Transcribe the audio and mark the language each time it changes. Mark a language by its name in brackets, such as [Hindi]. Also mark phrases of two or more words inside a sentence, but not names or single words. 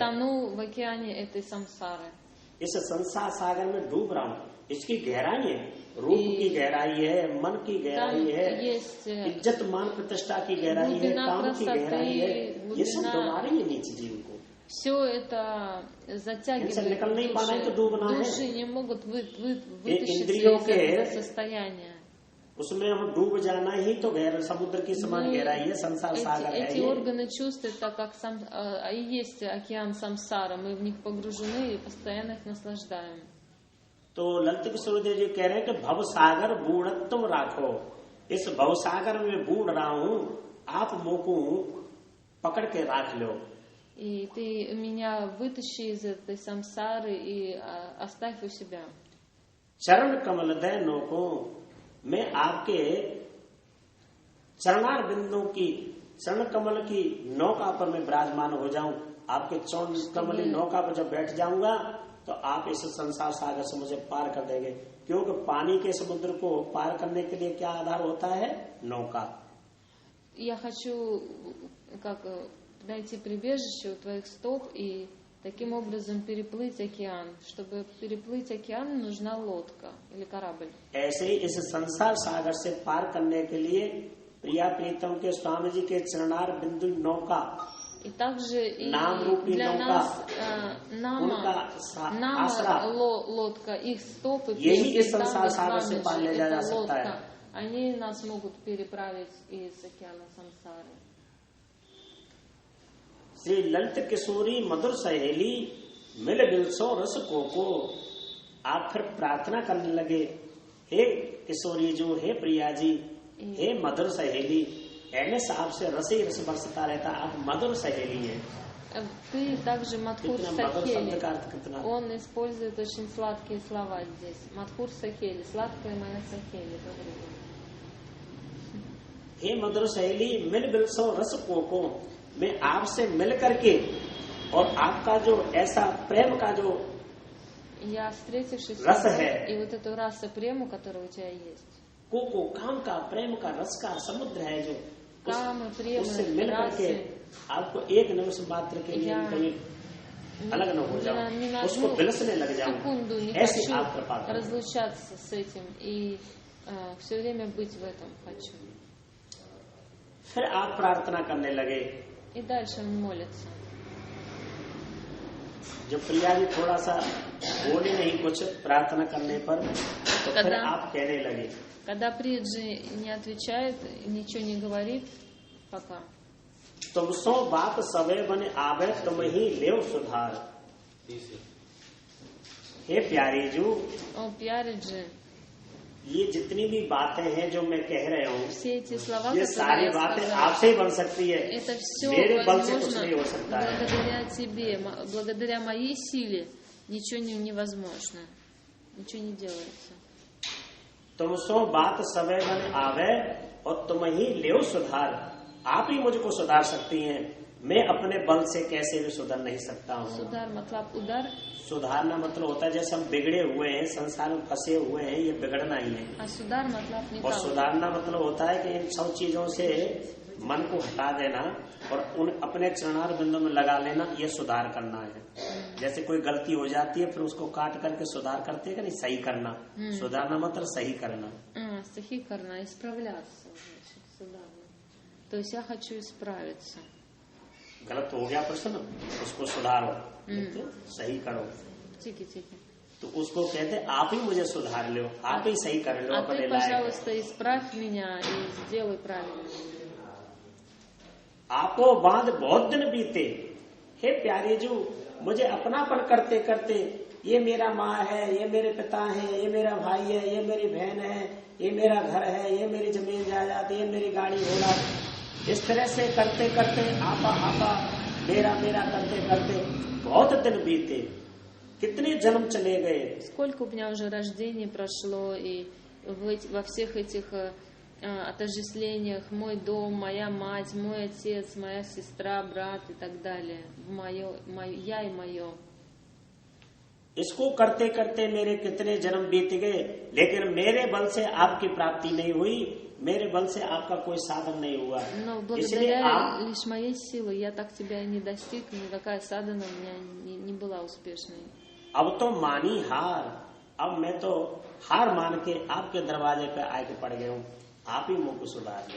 [Russian] тону в океане этой самсары. [Hindi] इस संसार सागर में डूब रहा हूँ। इसकी गहराई है, रूप की गहराई है, मन की गहराई है, इज्जत मान प्रतिष्ठा की गहराई है, काम की गहराई है, ये सब डुबा रही है नीचे जीव को। [Russian] Все это затягивает души не могут вытащиться из этого состояния. [Hindi] उसमें हम डूब जाना ही तो गहरा समुद्र की समान गहराई है, संसार सागर है। [Russian] Эти органы чувств, это как и есть океан самсара, мы в них погружены и постоянно их наслаждаем. [Hindi] तो ललित किशोरदेव जी कह रहे हैं कि भव सागर बूढ़त्व राखो, इस भव सागर में बूढ़ रहा हूँ, आप मोको पकड़ के राख लो। [Russian] И ты меня вытащи из этой самсары и оставь у себя. [Hindi] चरण कमल दे नोको, मैं आपके चरणार बिंदु की चरण कमल की नौका पर मैं विराजमान हो जाऊं। आपके चरण कमल नौका पर जब बैठ जाऊंगा तो आप इस संसार सागर से मुझे पार कर देंगे, क्योंकि पानी के समुद्र को पार करने के लिए क्या आधार होता है? नौका। [Russian] Я хочу как найти прибежище у твоих стоп и таким образом переплыть океан. Чтобы переплыть океан, нужна лодка или корабль. [Hindi] ऐसे ही इस संसार सागर से पार करने के लिए प्रिया प्रीतम के स्वामी जी के चरणार बिंदु नौका, [Russian] и также и для нас нама лодка, их стопы, [Hindi] यही इस संसार सागर से पार ले जा सकता है। [Russian] Они нас могут переправить из океана самсары. [Hindi] श्री ललित किशोरी मधुर सहेली मिल बिलसो रस कोको, आप फिर प्रार्थना करने लगे, हे किशोरी जो, हे प्रिया जी, हे मधुर सहेली। एमएस आपसे रस ही रस बरसता रहता, आप मधुर सहेली है। [Russian] Ты также Мадхур Сахели. Он использует очень сладкие слова здесь. Мадхур Сахели, сладкая моя Сахели. [Hindi] हे मधुर सहेली मिल बिलसो रस कोको, मैं आपसे मिल करके और आपका जो ऐसा प्रेम का जो [Russian] Я, встретившись [Hindi] रस है, [Russian] и вот эту расу прему, которая у тебя есть. [Hindi] कोको काम का, प्रेम का, रस का समुद्र है जो काम, प्रेम, उससे मिल करके आपको एक निमिष मात्र के लिए कहीं अलग न हो जाओ, उसको बिलसने लग जाओ, ऐसी आप कृपा करो। [Russian] разлучаться с этим и все время быть в этом хочу. [Hindi] फिर आप प्रार्थना करने लगे। [Russian] И дальше он молится. [Hindi] जब प्रिया जी थोड़ा सा बोले नहीं कुछ प्रार्थना करने पर, तो फिर आप कहने लगे। [Russian] Когда Приджи не отвечает, ничего не говорит пока. [Braj] तुम सो बात सवे बने आवे तुम ही लेव सुधार। [Hindi] हे प्यारी जू, [Russian] О, Пьяриджи, [Hindi] ये जितनी भी बातें हैं जो मैं कह रहा हूँ, [Russian] все эти слова, [Hindi] ये सारी बातें आपसे ही बन सकती है, [Russian] это все [Hindi] मेरे बल से कुछ [Russian] возможно [Hindi] नहीं हो सकता है। [Russian] благодаря тебе, благодаря моей силе ничего невозможно, ничего не делается. [Braj] तुम सो बात सवे बने आवे [Hindi] और [Braj] तुम ही लेव सुधार, [Hindi] आप ही मुझको सुधार सकती हैं, मैं अपने बल से कैसे भी सुधर नहीं सकता हूँ। सुधार मतलब उधर, सुधारना मतलब होता है जैसे हम बिगड़े हुए हैं, संसार में फंसे हुए हैं, ये बिगड़ना ही है। सुधार मतलब और सुधारना मतलब होता है कि इन सब चीजों से मन को हटा देना और उन अपने चरणार बिंदु में लगा लेना, ये सुधार करना है। जैसे कोई गलती हो जाती है फिर उसको काट करके सुधार करते हैं कि नहीं, सही करना। सुधारना मतलब सही करना, सही करना, исправляться, सुधारना। [Russian] То есть я хочу исправиться. [Hindi] गलत हो गया प्रश्न, उसको सुधारो, सही करो। ठीक है। तो उसको कहते आप ही मुझे सुधार लो, आप ही सही कर लो अपने लायक। [Russian] पожалуйста, исправь меня и сделай правильно. [Hindi] आपको बांध बहुत दिन बीते, हे प्यारे जो, मुझे अपनापन करते करते, ये मेरा माँ है, ये मेरे पिता है, ये मेरा भाई है, ये मेरी बहन है, ये मेरा घर है, ये मेरी जमीन जायदाद, ये मेरी गाड़ी घोड़ा, इस तरह से करते करते आपा मेरा करते करते बहुत दिन बीते, कितने जन्म चले गए। [Russian] Сколько у меня уже рождений прошло, и во всех этих отождествлениях мой дом, моя мать, мой отец, моя сестра, брат и так далее, я и мое. [Hindi] इसको करते करते मेरे कितने जन्म बीत गए, लेकिन मेरे बल से आपकी प्राप्ति नहीं हुई, मेरे बल से आपका कोई साधन नहीं हुआ। [Russian] Но [Hindi] इसलिए [Russian] благодаря [Hindi] आप [Russian] лишь моей силы я так тебя и не достиг, никакая садхана у меня не была успешной. [Hindi] अब तो मानी हार, अब मैं तो हार मान के आपके दरवाजे पे आके पड़ गया हूँ, आप ही मुझको सुधार दो।